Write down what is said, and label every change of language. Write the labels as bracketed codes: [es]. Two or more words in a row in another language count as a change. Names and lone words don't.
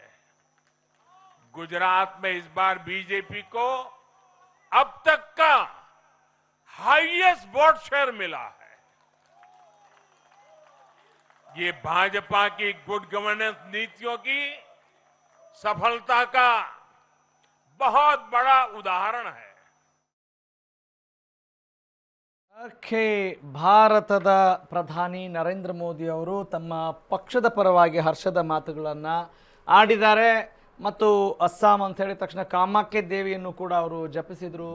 [hi] गुजरात में इस बार बीजेपी को अब तक का [en] highest vote share [hi] मिला है। ये भाजपा की [en] good governance [hi] नीतियों की सफलता का बहुत बड़ा उदाहरण है। [kn] ಓಕೆ, ಭಾರತದ ಪ್ರಧಾನಿ ನರೇಂದ್ರ ಮೋದಿ ಅವರು ತಮ್ಮ ಪಕ್ಷದ ಪರವಾಗಿ ಹರ್ಷದ ಮಾತುಗಳನ್ನು ಆಡಿದ್ದಾರೆ ಮತ್ತು ಅಸ್ಸಾಂ ಅಂತ ಹೇಳಿದ ತಕ್ಷಣ ಕಾಮಾಖ್ಯ ದೇವಿಯನ್ನು ಕೂಡ ಅವರು ಜಪಿಸಿದರು.